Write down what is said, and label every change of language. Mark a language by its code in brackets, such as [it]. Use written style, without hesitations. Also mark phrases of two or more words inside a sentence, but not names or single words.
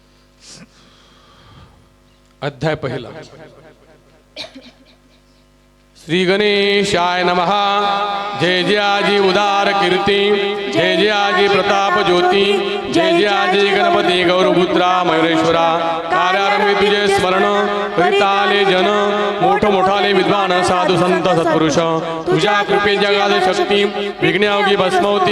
[mr] अध्याय पहिला. [sa] श्री गणेशाय नमः. [mr] जय जय आजी उदार कीर्ती, जय जय आजी प्रताप ज्योती, जय जय आजी गणपती गौरपुत्रा मयुरेश्वरा. कार्यारंभी तुझे स्मरण करिताले जन, मोठ मोठाले विद्वान साधू संत सत्पुरुष. तुझ्या कृपे जगात शक्ती, विघ्नयोगी भस्मवती.